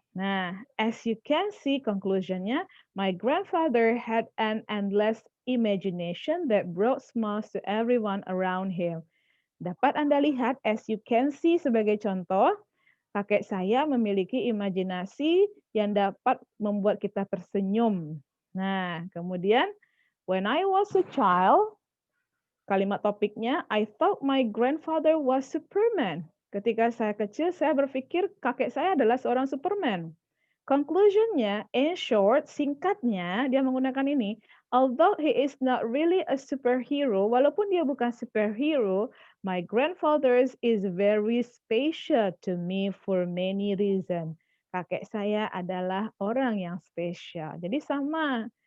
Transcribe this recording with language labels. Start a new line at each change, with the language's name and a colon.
English: Nah, as you can see conclusionnya, my grandfather had an endless imagination that brought smiles to everyone around him.
Indonesian: Dapat Anda lihat,
English: as you can see
Indonesian: sebagai contoh, kakek saya memiliki imajinasi yang dapat membuat kita tersenyum. Nah, kemudian,
English: when I was a child,
Indonesian: kalimat topiknya,
English: I thought my grandfather was Superman.
Indonesian: Ketika saya kecil, saya berpikir kakek saya adalah seorang Superman.
English: Conclusionnya, in short,
Indonesian: singkatnya, dia menggunakan ini,
English: although he is not really a superhero,
Indonesian: walaupun dia bukan superhero,
English: my grandfather is very special to me for many reasons.
Indonesian: Kakek saya adalah orang yang spesial. Jadi sama,